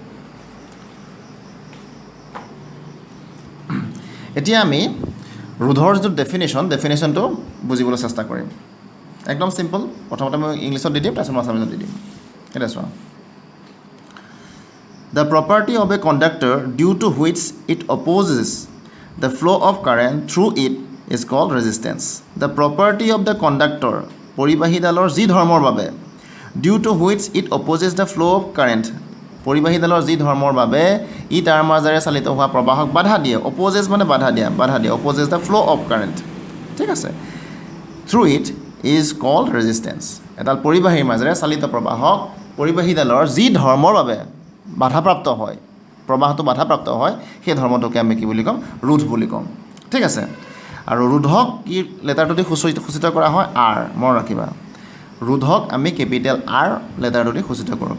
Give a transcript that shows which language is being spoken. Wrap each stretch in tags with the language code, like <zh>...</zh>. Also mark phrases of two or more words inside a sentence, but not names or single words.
<as>এতিয়া আমি ৰোধৰ যিটো ডেফিনেশ্যনটো বুজিবলৈ চেষ্টা কৰিম। একদম চিম্পল। প্ৰথমতে মই ইংলিছত দি দিম, তাৰপিছত মই আছামিজত দি দিম। এতিয়া চোৱা,</as> <en>the property of a conductor due to which it opposes the flow of current through it is called resistance. the property of the conductor,</en> <as>পৰিবাহীডালৰ যি ধৰ্মৰ বাবে,</as> <en>due to which it opposes the flow of current,</en> <as>পৰিবাহীডালৰ যি ধৰ্মৰ বাবে ই তাৰ মাজেৰে চালিত হোৱা প্ৰবাহক বাধা দিয়ে।</as> <en>অপ'জেছ</en> <as>মানে বাধা দিয়ে,</as> <en>opposes the flow of current.</en> <as>ঠিক আছে,</as> <en>through it is called resistance.</en> <as>এডাল পৰিবাহীৰ মাজেৰে চালিত প্ৰবাহক পৰিবাহীডালৰ যি ধৰ্মৰ বাবে বাধাপ্ৰাপ্ত হয়, প্ৰবাহটো বাধাপ্ৰাপ্ত হয়, সেই ধৰ্মটোকে আমি কি বুলি ক'ম? ৰোধ বুলি ক'ম। ঠিক আছে, আৰু ৰোধক কি লেটাৰটো দি সূচিত কৰা হয়? আৰ। মনত ৰাখিবা, ৰোধক আমি</as> <en>capital R</en> <as>লেটাৰটো দি সূচিত কৰোঁ।</as>